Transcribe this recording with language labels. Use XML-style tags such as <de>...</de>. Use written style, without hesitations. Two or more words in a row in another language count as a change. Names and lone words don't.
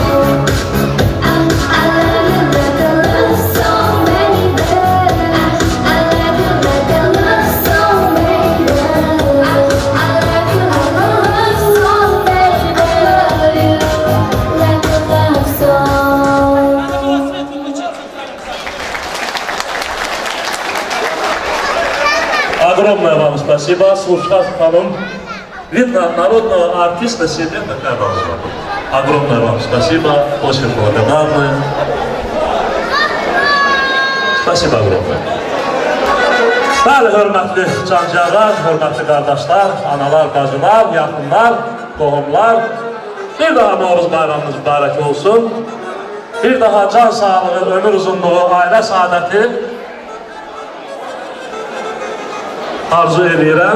<en>I love you like a love song, baby. I love you like a love song, baby. I love you like a love song, baby. Like a love song.</en> <ru>Огромное вам спасибо, Слушкас ханым. Видно, народного артиста себе такая должна быть. Огромное вам спасибо, очень благодарны. Spasiba огромное.</ru> <az>Bəli, hörmətli cancağlar, hörmətli qardaşlar, analar, bacılar, yaxınlar, qohumlar, bir daha Novruz bayramımız mübarək olsun. Bir daha can sağlığı, ömür uzunluğu, ailə saadəti arzu edirəm.</az>